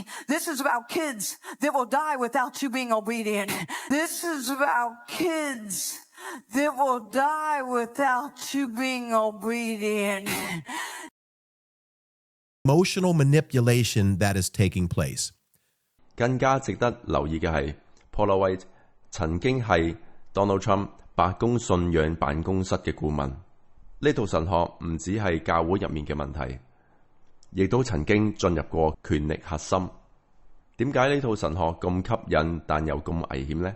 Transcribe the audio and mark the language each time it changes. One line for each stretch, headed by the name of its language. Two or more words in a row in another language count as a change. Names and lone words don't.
English: This is about kids that will die without you being obedient. This is about kids that will die without you being obedient. Emotional manipulation that is taking place.
Cantonese: 更加值得留意嘅係 Paula White 曾經係 Donald Trump 白宮信仰辦公室嘅顧問。呢套神學唔止係教會入面嘅問題，亦都曾經進入過權力核心。點解呢套神學咁吸引但又咁危險呢？